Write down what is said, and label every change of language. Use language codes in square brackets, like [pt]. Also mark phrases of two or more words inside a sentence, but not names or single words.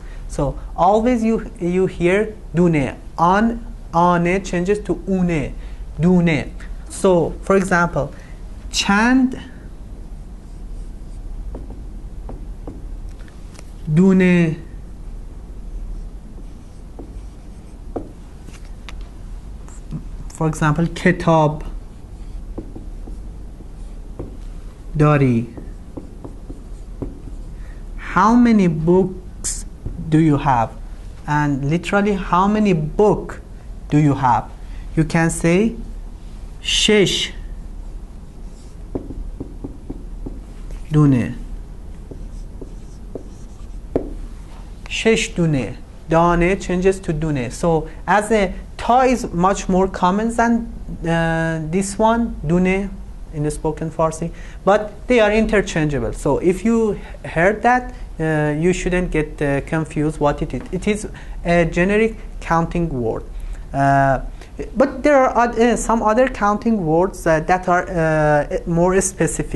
[en] So always you hear dune. Ane changes to une, dune. So for example, [fa] چند دونه [en] for example [fa] کتاب داری. [en] How many books do you have? And literally how many book do you have? You can say [fa] شش دونه. شش دونه. [en] دانه changes to dune. So as a ta is much more common than this one, dune, in the spoken Farsi, but they are interchangeable. So if you heard that, you shouldn't get confused what it is. It is a generic counting word. But there are some other counting words that are more specific.